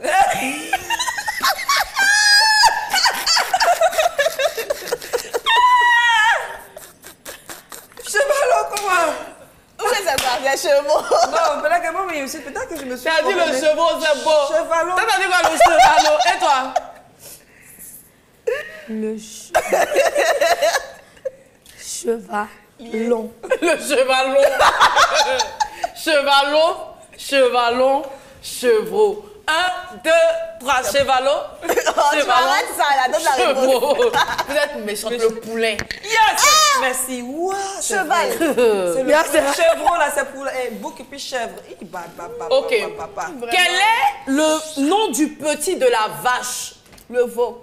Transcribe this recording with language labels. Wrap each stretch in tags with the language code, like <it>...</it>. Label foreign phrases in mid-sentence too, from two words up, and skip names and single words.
<fr>Chevalot, comment? Où est-ce que ça va, les chevaux? Non, peut-être que je me suis. Tu as dit le chevreau, c'est beau. Chevalot. T'as dit quoi, le chevalot? Et toi? Le chevalon. Le chevalon. Chevalon, chevalon, chevreau. 1, 2, 3, chevalot. Chevalot, ça, la donne la réponse. Vous êtes méchante, le poulain. Yes! Merci. Wow, Cheval. C'est le chevreau là, c'est pour bouc et puis chèvre. Ok. Quel est le nom du petit de la vache? Le veau.</fr>